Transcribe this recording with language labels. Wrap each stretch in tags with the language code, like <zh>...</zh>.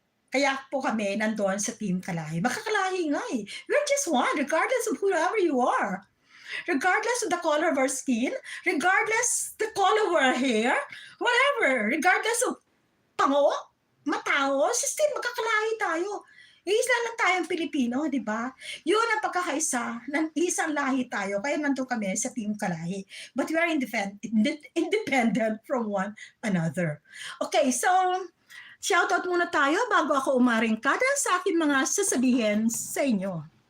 <tl>Kaya po kami nandun sa Team Kalahi. Makakalahi nga We're just one, regardless of whoever you are.</tl> <en>Regardless of the color of our skin, regardless the color of our hair, whatever, regardless of pango, matao, still magkakalahi tayo.</en> <tl>Isa lang tayong Pilipino, di ba? Yun ang pagkakaisa, ng isang lahi tayo, kaya nandun kami sa Team Kalahi.</tl> <en>But we are independent from one another.</en> <tl>Okay, so shoutout muna tayo bago ako umaringkada sa aking mga sasabihin sa inyo.</tl>